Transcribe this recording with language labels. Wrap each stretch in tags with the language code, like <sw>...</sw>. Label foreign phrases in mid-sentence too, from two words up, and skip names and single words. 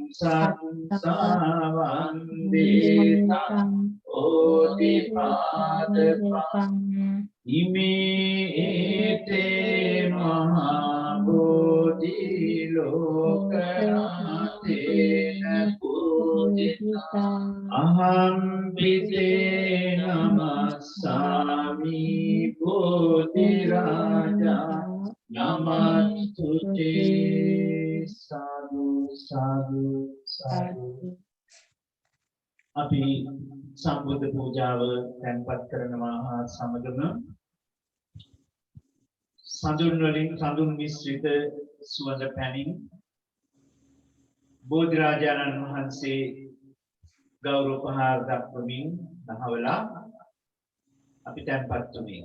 <pi>සත්සාවං දේතං ඕති පාදපං ඉමේතේ මහා බෝධි ලෝකනාතේන පූජිතං අහං පිතේ නමස්සාමි බෝධි රාජා නමස්තුතේ. සාදු සාදු සාදු.</pi> <si>අපි සම්බුද්ධ පූජාව තැන්පත් කරනවා හා සමගම සඳුන් වලින් සඳුන් මිශ්‍රිත සුවඳ පැනින් බෝධි රාජානන් වහන්සේ ගෞරව උපහාර දක්වමින් දහවලා අපි තැන්පත් වුණේ.</si>